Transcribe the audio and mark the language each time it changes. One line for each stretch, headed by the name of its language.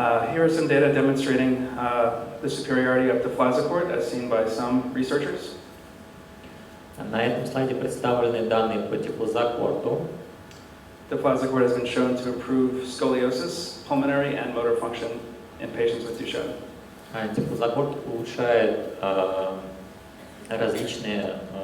English: Here are some data demonstrating the superiority of deflazacort as seen by some researchers.
Russian: На этом слайде представлены данные по дифлозакорту.
English: Deflazacort has been shown to improve scoliosis, pulmonary, and motor function in patients with Duchenne.
Russian: Дифлозакорт улучшает различные